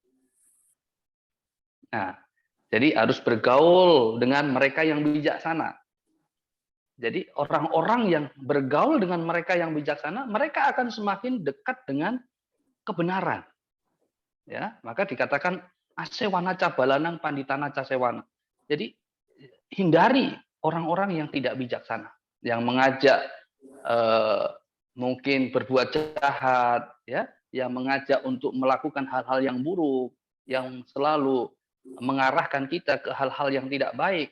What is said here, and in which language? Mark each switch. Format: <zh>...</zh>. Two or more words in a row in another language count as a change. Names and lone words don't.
<id>Nah, jadi harus bergaul dengan mereka yang bijaksana. Jadi orang-orang yang bergaul dengan mereka yang bijaksana, mereka akan semakin dekat dengan kebenaran. Ya, maka dikatakan</id> <pi>asewana cabalanang panditana casewana.</pi> <id>Jadi hindari orang-orang yang tidak bijaksana, yang mengajak mungkin berbuat jahat, ya, yang mengajak untuk melakukan hal-hal yang buruk, yang selalu mengarahkan kita ke hal-hal yang tidak baik.</id>